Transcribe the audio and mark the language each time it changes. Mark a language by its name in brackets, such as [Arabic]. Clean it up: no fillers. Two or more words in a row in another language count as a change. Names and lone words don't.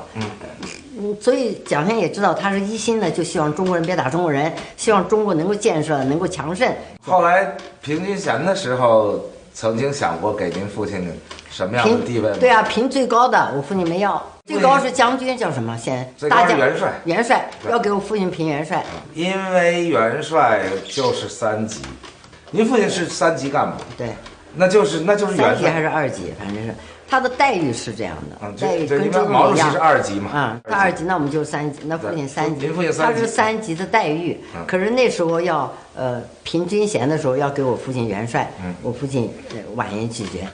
[Chinese] 所以蔣先生也知道他是一心的，就希望中國人別打中國人，希望中國能夠建設，能夠強盛。後來評軍銜的時候，曾經想過給您父親什麼樣的地位嗎？對啊，評最高的我父親沒要。最高是將軍，叫什麼？現在大將元帥。元帥要給我父親評元帥，因為元帥就是3級，您父親是3級幹部。對，那就是元帥。 3級還是2級，反正是他的待遇是這樣的。待遇跟中毛主席是2級嘛？他2級，那我們就是3級，那父親3級。您父親3級，他是3級的待遇，可是那時候要評軍銜的時候要給我父親元帥，我父親婉言拒絕。